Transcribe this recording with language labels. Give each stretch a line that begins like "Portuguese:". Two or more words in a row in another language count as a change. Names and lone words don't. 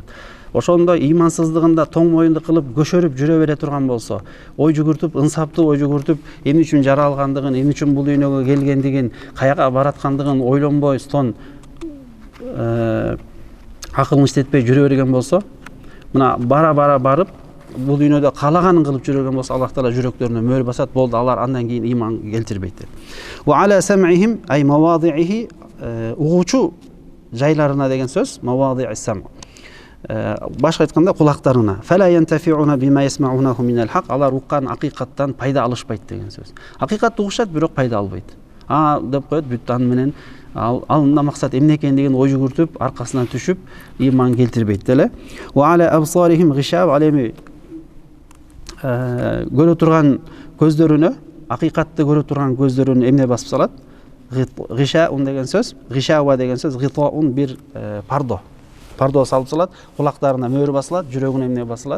Kyrgyz: Ошондой ыймансыздыгында тоң моюнду кылып көшөрүп жүрө бере турган болсо, ой жүгүртүп, ынсаптуу ой жүгүртүп, эмне үчүн жаралгандыгын, эмне үчүн бул дүйнөгө келгендигин, каяка бараткандыгын ойлонбой, стон акылын иштетпей жүрө берген болсо, мына бара барып бул дүйнөдө каалаганын кылып жүргөн болсо, Аллах Таала жүрөктөрүнө мөөр басат, болду, алар андан кийин ыйман келтирбейт.
Arabic: وعلى سمعهم أي مواضعه,
Kyrgyz: угуучу жайларына деген сөз,
Arabic: مواضع السمع.
Kyrgyz: Башка айтканда кулактарына.
Arabic: فلا ينتفعون بما يسمعونه من الحق,
Kyrgyz: алар уккан акыйкаттан пайда алышпайт деген сөз. Акыйкатты угушат, бирок пайда албайт. Деп коет, бүт аны менен алында максат эмне экендигин ой жүгүртүп, аркасынан түшүп, ыйман келтирбейт деле.
Arabic: وعلى أبصارهم غشاو,
Kyrgyz: алеми көрө турган көздөрүнө, акыйкатты көрө турган көздөрүнө эмне басып салат? Гишаун деген сөз, гишава деген сөз, гитаун бир пардо салып салат, кулактарына мөөр басылат, жүрөгүнө эмне басылат?